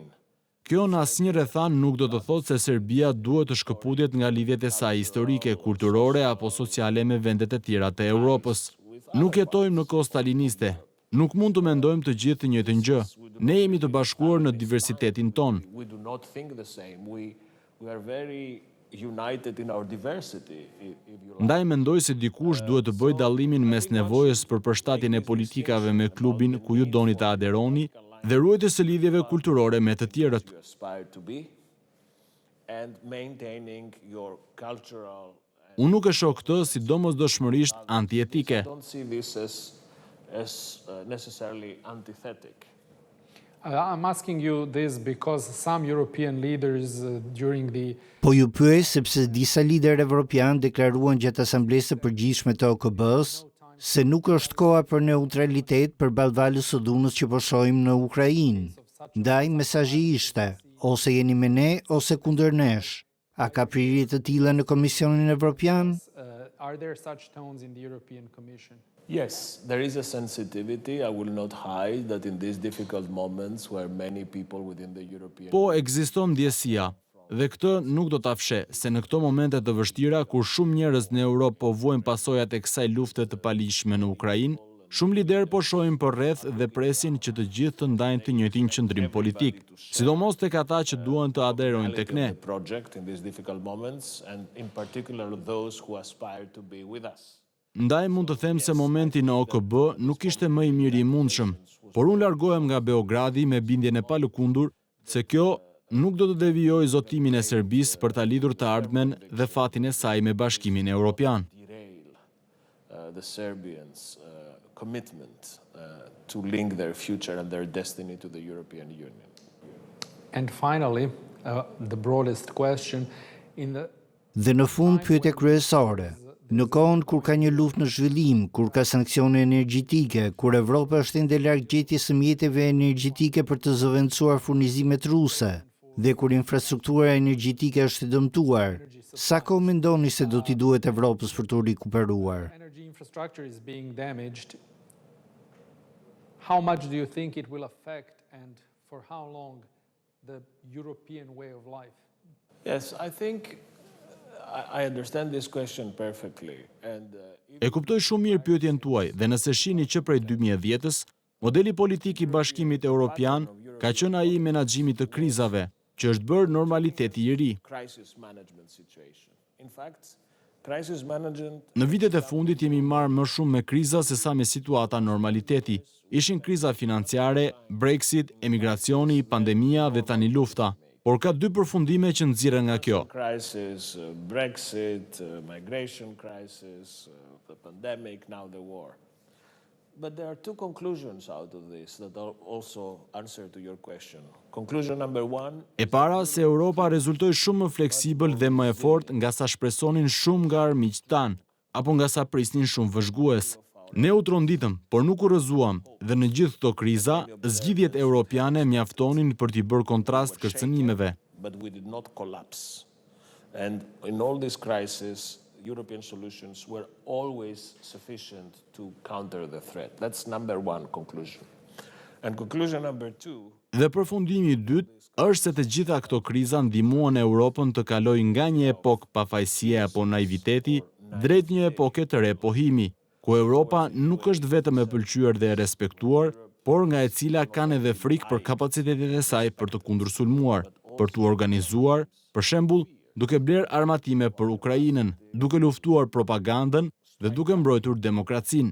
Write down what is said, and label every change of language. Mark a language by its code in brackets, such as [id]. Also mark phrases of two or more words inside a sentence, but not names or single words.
[sq] Kjo në asnjë rrethan nuk do të thotë se Serbia duhet të shkëputjet nga lidhjet e saj historike, kulturore apo sociale me vendet e tjera të Europës. Nuk jetojmë në kohë staliniste. Nuk mund të mendojmë të gjithë të njëjtën gjë. Ne jemi të bashkuar në diversitetin ton. [en] we do not think the same. We are very united in our diversity, if you like. [sq] Ndaj mendoj se dikush duhet të bëjë dallimin mes nevojës për përshtatjen e politikave me klubin ku ju doni të aderoni dhe ruajtjes së lidhjeve kulturore me të tjerët. [en] You aspire to be, and maintaining your cultural. [sq] Unë nuk e shoh këtë si domosdoshmërisht antietike. [en] Don't see this as necessarily antithetic. I'm asking you this because some European leaders during the [sq] Po ju pyes sepse disa liderë evropian deklaruan gjatë asamblesë së përgjithshme të OKB-s se nuk është koha për neutralitet përballë valës së dhunës që po shohim në Ukrainë. Ndaj mesazhi ishte, ose jeni me ne ose kundër nesh. A ka prirje të tilla në Komisionin Evropian? [en] are there such tones in the European Commission? Yes, there is a sensitivity. I will not hide that in these difficult moments where many people within the European [sq] Po ekziston ndjesia, dhe këtë nuk do ta fsheh, se në këto momente të vështira kur shumë njerëz në Europë po vuajnë pasojat e kësaj lufte të paligjshme në Ukrainë, shumë lider po shohin përreth dhe presin që të gjithë të ndajnë të njëjtin qëndrim politik, sidomos tek ata që duan të aderojnë tek ne. [en] the project in these difficult moments, and in particular those who aspire to be with us. [sq] Ndaj mund të them se momenti në OKB nuk ishte më i miri i mundshëm, por unë largohem nga Beogradi me bindjen e palëkundur se kjo nuk do të devijojë zotimin e Serbisë për ta lidhur të ardhmen dhe fatin e saj me Bashkimin Evropian. [en] Derail the Serbians' commitment to link their future and their destiny to the European Union. And finally, the broadest question in the [sq] Dhe në fund pyetja kryesore. Në kohën kur ka një luftë në zhvillim, kur ka sanksione energjetike, kur Evropa është ende larg gjetjes së mjeteve energjetike për të zëvendësuar furnizimet ruse, dhe kur infrastruktura energjetike është e dëmtuar, sa kohë mendoni se do t'i duhet Evropës për të rikuperuar? [en] energy infrastructure is being damaged, how much do you think it will affect and for how long the European way of life? Yes, I think I understand this question perfectly. And [sq] E kuptoj shumë mirë pyetjen tuaj dhe nëse shihni që prej 2010-s, modeli politik i Bashkimit Evropian ka qenë ai i menaxhimit të krizave, që është bërë normaliteti i ri. [en] crisis management situation. In fact, crisis management [sq] Në vitet e fundit jemi marrë më shumë me kriza se sa me situata normaliteti. Ishin kriza financiare, Brexit, emigracioni, pandemia dhe tani lufta. Por ka dy përfundime që nxirren nga kjo. [en] crisis, Brexit, migration crisis, the pandemic, now the war. But there are two conclusions out of this that also answer to your question. Conclusion number one, [sq] E para se Europa rezultoi shumë më fleksibël dhe më e fortë nga sa shpresonin shumë nga armiqtë tanë, apo nga sa prisnin shumë vëzhgues. Ne u tronditëm, por nuk u rrëzuam, dhe në gjithë këto kriza, zgjidhjet europiane mjaftonin për t'i bërë kontrast kërcënimeve. [en] but we did not collapse. And in all these crises, European solutions were always sufficient to counter the threat. That's number one conclusion. And conclusion number two, [sq] Dhe përfundimi i dytë është se të gjitha këto kriza ndihmuan Europën të kalojë nga një epokë pafajësie apo naiviteti drejt një epoke të re pohimi, ku Europa nuk është vetëm e pëlqyer dhe e respektuar, por nga e cila kanë edhe frikë për kapacitetet e saj për të kundërsulmuar, për të organizuar, për shembull, duke blerë armatime për Ukrainën, duke luftuar propagandën dhe duke mbrojtur demokracinë.